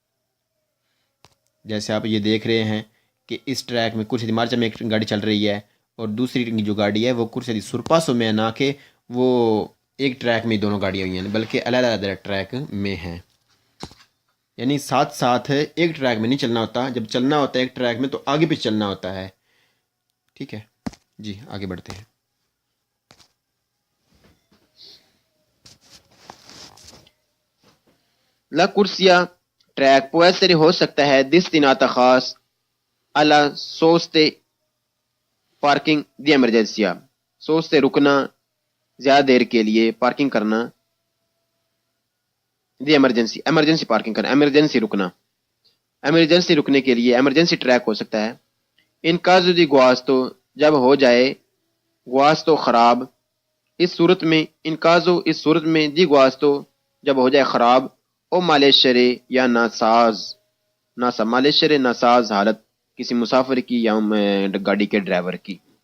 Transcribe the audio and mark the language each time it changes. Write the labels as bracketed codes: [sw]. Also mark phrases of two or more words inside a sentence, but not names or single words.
[ur] جیسے آپ یہ دیکھ رہے ہیں کہ اس ٹریک میں [it] corsia marcia [ur] میں ایک گاڑی چل رہی ہے اور دوسری جو گاڑی ہے وہ [it] corsia sorpasso [ur] میں ہے، نہ کہ وہ ایک ٹریک میں دونوں گاڑیاں ہوئی ہیں بلکہ الگ الگ ٹریک میں ہیں، یعنی ساتھ ساتھ ایک ٹریک میں نہیں چلنا ہوتا، جب چلنا ہوتا ہے ایک ٹریک میں تو آگے پیچھے چلنا ہوتا ہے، ٹھیک ہے۔ جی آگے بڑھتے ہیں۔ [it] La corsia track può essere [ur] ہو سکتا ہے destinata خاص [it] alla soste parking di emergenza، [ur] soste رکنا زیادہ دیر کے لیے، پارکنگ کرنا، [it] di emergenza [ur] پارکنگ کرنا، ایمرجنسی رکنے کے لیے ایمرجنسی ٹریک ہو سکتا ہے۔ [it] in caso di guasto [ur] جب ہو جائے گواسٹو خراب، اس صورت میں [it] di guasto [ur] جب ہو جائے خراب، [it] o malessere [ur] یا ناساز حالت کسی مسافر کی یا گاڑی کے ڈرائیور کی۔